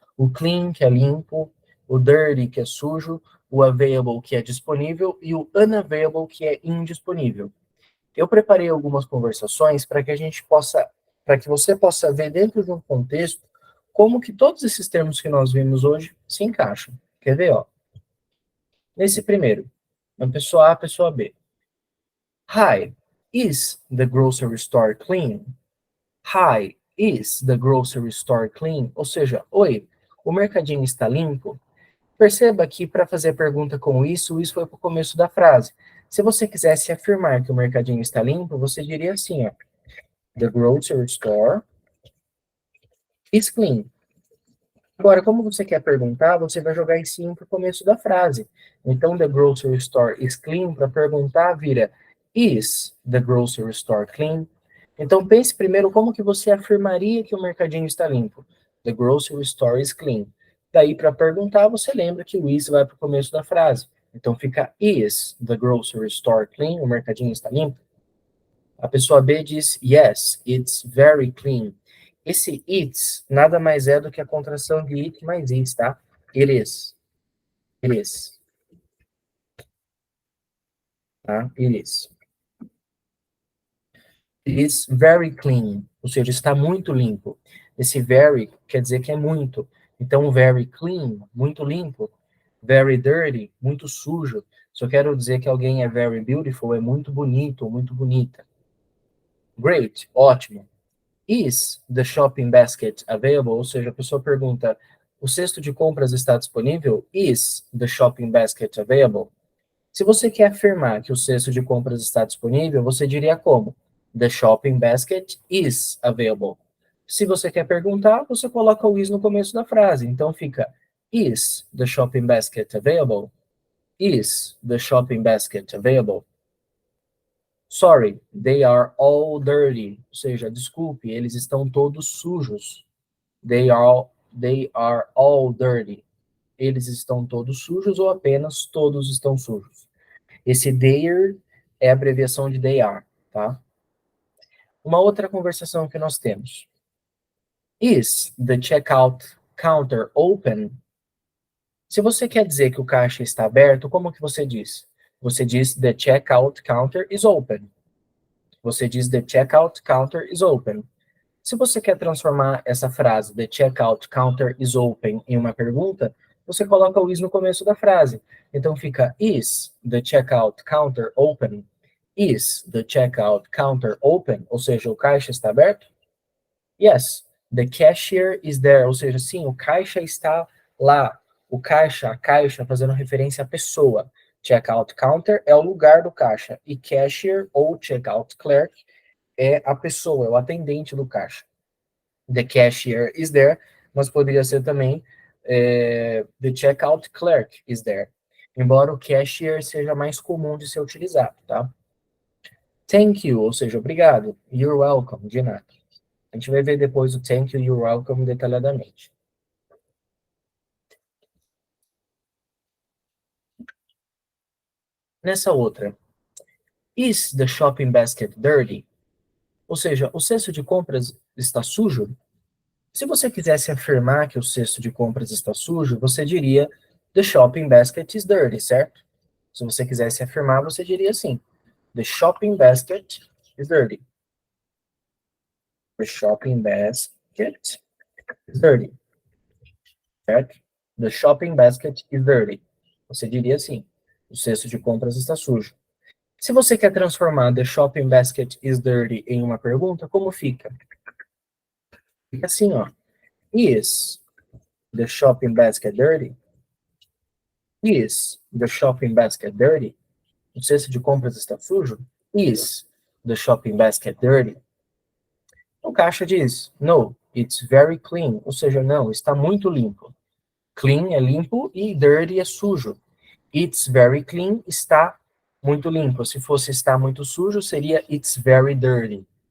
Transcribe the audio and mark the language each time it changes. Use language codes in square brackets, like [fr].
[pt] O clean, que é limpo, o dirty, que é sujo, o available, que é disponível, e o unavailable, que é indisponível. Eu preparei algumas conversações para que a gente possa, para que você possa ver dentro de um contexto como que todos esses termos que nós vimos hoje se encaixam. Quer ver, ó? Nesse primeiro, a pessoa A, a pessoa B. [en] Hi, is the grocery store clean? Hi, is the grocery store clean? [pt] Ou seja, oi, o mercadinho está limpo? Perceba que para fazer a pergunta com isso foi para o começo da frase. Se você quisesse afirmar que o mercadinho está limpo, você diria assim, ó. [en] The grocery store is clean. [pt] Agora, como você quer perguntar, você vai jogar em cima para o começo da frase. Então, [en] the grocery store is clean, [pt] para perguntar, vira [en] is the grocery store clean? [pt] Então, pense primeiro como que você afirmaria que o mercadinho está limpo. [en] The grocery store is clean. [pt] Daí, para perguntar, você lembra que o is vai para o começo da frase. Então, fica [en] is the grocery store clean? [pt] O mercadinho está limpo? A pessoa B diz [en] yes, it's very clean. [pt] Esse it's nada mais é do que a contração de it mais is, tá? [en] It is. It is. Tá? It is. It is very clean. [pt] Ou seja, está muito limpo. Esse very quer dizer que é muito. Então, [en] very clean, [pt] muito limpo. [en] Very dirty, [pt] muito sujo. Se eu quero dizer que alguém é [en] very beautiful, [pt] é muito bonito ou muito bonita. [en] Great, ótimo. Is the shopping basket available? [pt] Ou seja, a pessoa pergunta, o cesto de compras está disponível? [en] Is the shopping basket available? [pt] Se você quer afirmar que o cesto de compras está disponível, você diria como? [en] The shopping basket is available. [pt] Se você quer perguntar, você coloca o is no começo da frase. [en] Então fica, is the shopping basket available? Is the shopping basket available? Sorry, they are all dirty. [pt] Ou seja, desculpe, eles estão todos sujos. [en] They are all dirty. [pt] Eles estão todos sujos ou apenas todos estão sujos. Esse there é a abreviação de they are, tá? Uma outra conversação que nós temos. [en] Is the checkout counter open? [pt] Se você quer dizer que o caixa está aberto, como que você diz? Você diz [en] the checkout counter is open. [pt] Você diz [en] the checkout counter is open. [pt] Se você quer transformar essa frase the checkout counter is open em uma pergunta, você coloca o is no começo da frase. [en] Então fica is the checkout counter open? Is the checkout counter open? [pt] Ou seja, o caixa está aberto? [en] Yes, the cashier is there. [pt] Ou seja, sim, o caixa está lá. O caixa, a caixa, fazendo referência à pessoa. Checkout counter é o lugar do caixa. E cashier ou checkout clerk é a pessoa, é o atendente do caixa. [en] The cashier is there, [pt] mas poderia ser também [en] the checkout clerk is there. [pt] Embora o cashier seja mais comum de ser utilizado, tá? [en] Thank you, [pt] ou seja, obrigado. [en] You're welcome, [pt] de nada. A gente vai ver depois o thank you e you're welcome detalhadamente. Nessa outra, [en] is the shopping basket dirty? [pt] Ou seja, o cesto de compras está sujo? Se você quisesse afirmar que o cesto de compras está sujo, você diria [en] the shopping basket is dirty, [pt] certo? Se você quisesse afirmar, você diria assim: [en] the shopping basket is dirty. The shopping basket is dirty. Certo? The shopping basket is dirty. [pt] Você diria assim: o cesto de compras está sujo. Se você quer transformar [en] the shopping basket is dirty [pt] em uma pergunta, como fica? Fica assim, ó. [en] Is the shopping basket dirty? Is the shopping basket dirty? [pt] O cesto de compras está sujo? [en] Is the shopping basket dirty? [pt] O caixa diz, [en] no, it's very clean. [pt] Ou seja, não, está muito limpo. Clean é limpo e dirty é sujo. [en] It's very clean [pt] está muito limpo. Se fosse está muito sujo, seria [en] it's very dirty.